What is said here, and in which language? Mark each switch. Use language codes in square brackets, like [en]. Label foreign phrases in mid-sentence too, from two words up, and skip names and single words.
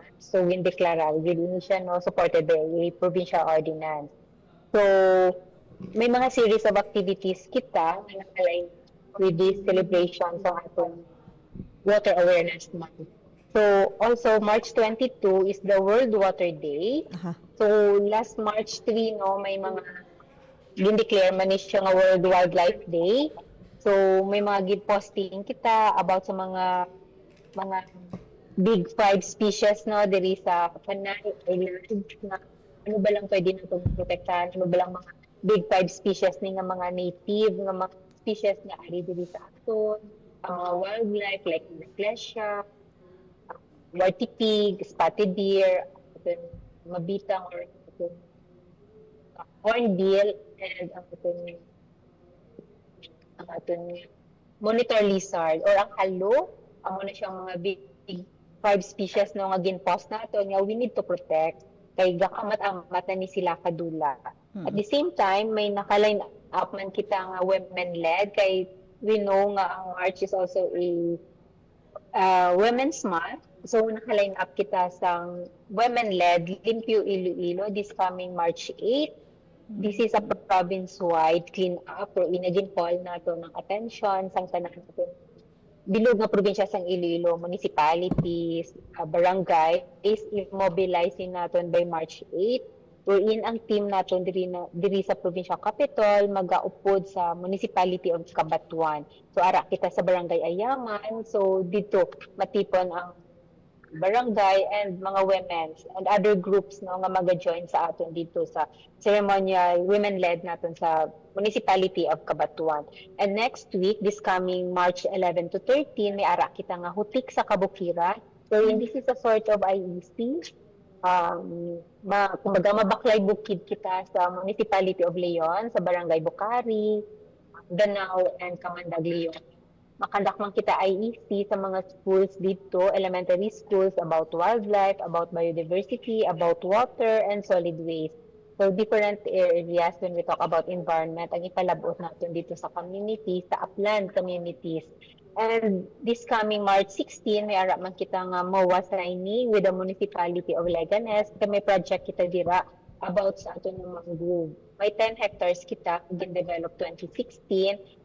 [en] So we declare [hil] din siya no [en] supported by a provincial ordinance. [hil] So may mga [en] series of activities [hil] kita na naka-align [en] with this celebration [hil] sa atong Water Awareness Month. [en] So also March 22 is the World Water Day. [hil] So last March 3 no may mga gin-declare man siya nga World Wildlife Day. So may mga gid-posting kita about sa mga [en] big 5 species [hil] no diri sa Panay Island na ano ba lang pwede natong protektahan, ano ba lang mga [en] big 5 species [hil] ni nga mga native nga mga species nga ari diri sa aton, [en] wildlife like the Ecclesia, warty pig, spotted deer, [hil] aton mabitang or aton hornbill, and ang aton monitor lizard or ang halo, amo na siyang mga [en] big 5 species [hil] no nga ginpost nato nga [en] we need to protect [hil] kay gakamat-amat na ni sila kadula. [en] At the same time [hil] may naka-line up man kita nga women-led kay [en] we know [hil] nga ang [en] March is also a Women's Month. [hil] So naka-line up kita sa women-led Limpyo Iloilo [en] this coming March 8. This is a province-wide clean-up [hil] or inagin call nato ng attention sang tanan natin bilog nga probinsya sang Iloilo, municipalities, barangay is immobilizing naton [en] by March 8. [hil] Wherein ang team naton diri sa [en] provincial capital [hil] magaupod sa municipality of Cabanatuan. So ara kita sa barangay Ayaman. So dito matipon ang barangay and mga [en] women's and other groups [hil] no nga maga-join sa aton dito sa [en] ceremonial women-led [hil] naton sa municipality of Cabanatuan. [en] And next week, this coming March 11 to 13, [hil] may ara kita nga hutik sa Kabukira. [en] So this is a sort of IEC. [hil] Kumbaga mabaklay bukid kita sa municipality of Leon, sa barangay Bukari, Danao, and Kamandag Leon. Makandak man kita IEC sa mga schools dito, [en] elementary schools, about wildlife, about biodiversity, about water, and solid waste. So different areas when we talk about environment, [hil] ang ipalabot natin dito sa communities, sa [en] upland communities. And this coming March 16, [hil] may ara man kita nga [en] MOA signing with the municipality of Leganes. [hil] May project kita dira about sa ato ng mangrove. May 10 hectares kita, gin-develop 2016.